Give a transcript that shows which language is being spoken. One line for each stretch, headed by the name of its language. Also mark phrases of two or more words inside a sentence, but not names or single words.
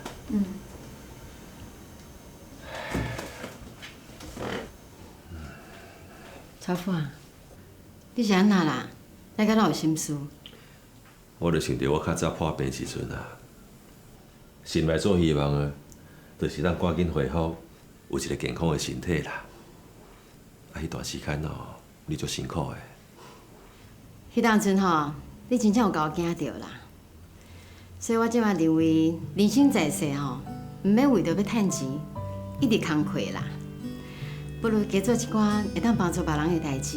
Min Nan Chinese: 嗯。小富啊，你是安那啦？来甲哪有心事？我就想着我较早破病时阵啊，心内所希望的，就是咱赶紧恢复，有一个健康的身体啦。啊，迄段时间你足辛苦的。迄当阵吼，你真正有甲我惊着啦。所以我即马认为，人生在世吼，毋免为着要趁钱，一直工课啦，不如加做一寡会当帮助别人的代志。